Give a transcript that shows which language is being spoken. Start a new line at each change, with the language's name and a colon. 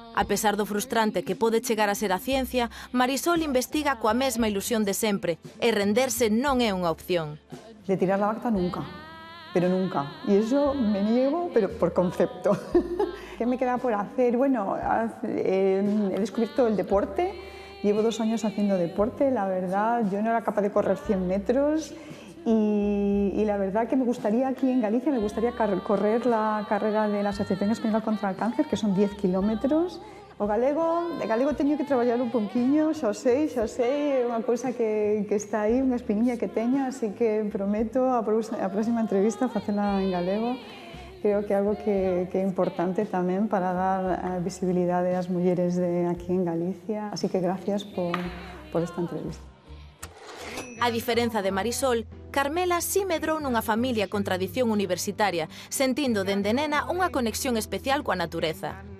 Galician: A pesar do frustrante que pode chegar a ser a ciencia, Marisol investiga coa mesma ilusión de sempre e renderse non é unha opción.
Spanish: De tirar la bacta nunca, pero nunca. Y eso me niego, pero por concepto. ¿Qué me queda por hacer? Bueno, he descubierto el deporte, llevo 2 años haciendo deporte, la verdad, yo no era capaz de correr 100 metros y la verdad que me gustaría aquí en Galicia, me gustaría correr la carrera de la Asociación Española contra el Cáncer, que son 10 kilómetros.
Galician: O de galego teño que traballar un pouquiño, xa sei, é unha cousa que está aí, unha espiniña que teño, así que prometo a próxima entrevista facela en galego. Creo que é algo que é importante tamén para dar visibilidade ás mulleres de aquí en Galicia. Así que gracias por esta entrevista. A diferenza de Marisol, Carmela sí medrou nunha familia con tradición universitaria, sentindo dende nena unha conexión especial coa natureza.